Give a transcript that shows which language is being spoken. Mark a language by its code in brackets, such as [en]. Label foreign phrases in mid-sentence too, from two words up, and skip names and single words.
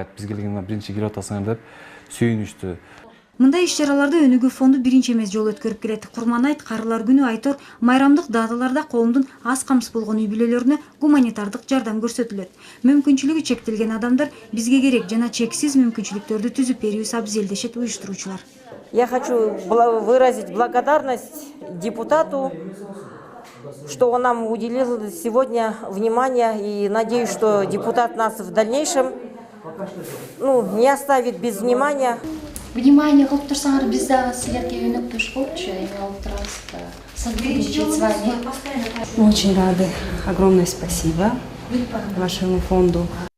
[ky] Биз келгенде биринчи келип атасыңар деп сүйүнүштү. Мындай иш-чараларды Өнүгүү фонду биринчи эмес жолу өткөрүп келет. Курманайт, Карылар күнү, Айтор, майрамдык даталарда коомдун аз камсыз болгон үй бүлөлөрүнө гуманитардык жардам көрсөтүлөт. Мүмкүнчүлүгү чектелген адамдар бизге керек жана чексиз мүмкүнчүлүктөрдү түзүп берүүбүз абзел дешет уюштуруучулар. [ru] Я хочу выразить благодарность депутату, что он нам уделил сегодня внимание, и надеюсь, что депутат нас в дальнейшем не оставит без внимания. [ky] Внимание кылып турсаңар, биз дагы силерге өнөктөш болчу, эме алып турабыз. [ru] Сотрудничать с вами. Очень рады. Огромное спасибо вашему фонду